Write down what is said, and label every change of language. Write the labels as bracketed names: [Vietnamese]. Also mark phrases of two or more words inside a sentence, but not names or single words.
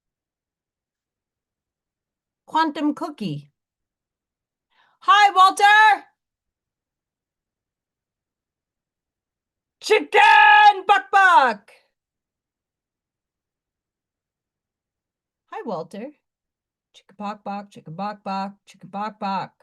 [English] Quantum cookie. Hi, Walter! Chicken buck buck! Hi, Walter. Chicken bok bok, chicken bok bok, chicken bok bok.